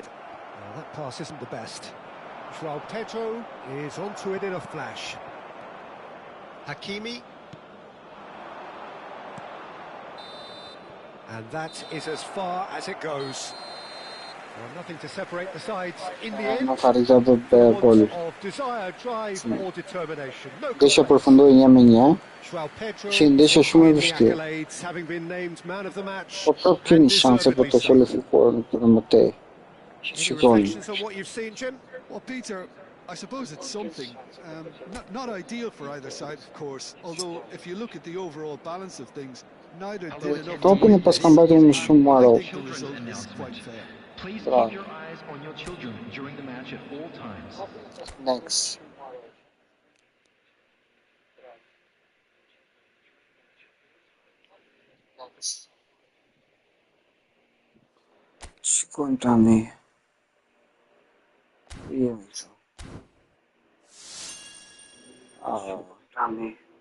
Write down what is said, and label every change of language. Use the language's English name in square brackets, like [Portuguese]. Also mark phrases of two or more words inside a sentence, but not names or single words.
[English] Well, that pass isn't the best. João Pedro is onto it in a flash. Hakimi. And that is as far as it goes. Well, nothing to separate the sides in the end. [Albanian] Nuk arrita do të bëjë golin. [English] Of desire, drive, or determination. No [Albanian] Ndeshja [English] compromise. [Albanian] përfundoi 1-1. [English] João Pedro [Albanian] Që ndeshja shumë e [English] the [Albanian] vështirë. [English] accolades, having been named man of the match. [Albanian] Po prap keni shanse për të kualifikuar edhe më tej. [English] Any reflections on what you've seen, Jim? Well, Peter, I suppose it's something. Not ideal for either side, of course, although if you look at the overall balance of things, neither did enough to [Albanian] Topi në [English] win [Albanian] pas [English] this. [Albanian] kam bajtur më shumë [English] I [Albanian] Marok. [English] think the result is quite fair. Please Bravo. keep your eyes on your children during the match at all times. Next. [Albanian] Shikojmë tani. Jemi këtu. Tani.